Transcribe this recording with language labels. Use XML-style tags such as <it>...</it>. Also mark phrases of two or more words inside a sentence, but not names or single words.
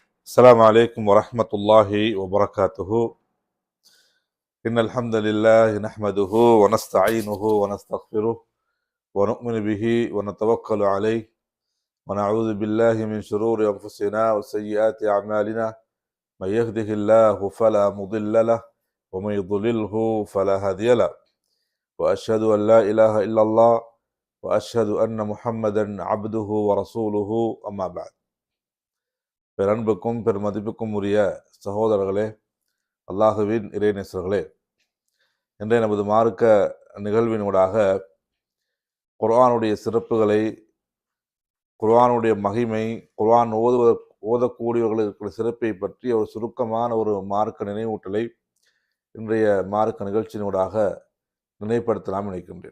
<ar>السلام عليكم ورحمة الله وبركاته. إن الحمد لله نحمده ونستعينه ونستغفره ونؤمن به ونتوكل عليه ونعوذ بالله من شرور أنفسنا وسيئات أعمالنا. من يهده الله فلا مضل له ومن يضلله فلا هادي له. وأشهد أن لا إله إلا الله وأشهد أن محمدا عبده ورسوله. أما بعد.</ar> <ta>பெரன்புக்கும் பெருமதிப்புக்கும் உரிய சகோதரர்களே, அல்லாஹுவின் இறைநேசர்களே, இன்றைய நமது மார்க்க நிகழ்வினூடாக குர்ஆனுடைய சிறப்புகளை, குர்ஆனுடைய மகிமை, குர்ஆன் ஓதக்கூடியவர்களுக்கு சிறப்பை பற்றி ஒரு சுருக்கமான ஒரு மார்க்க நினைவூட்டலை இன்றைய மார்க்க நிகழ்ச்சியினூடாக நினைவுபடுத்தலாம் நினைக்கின்றேன்.</ta>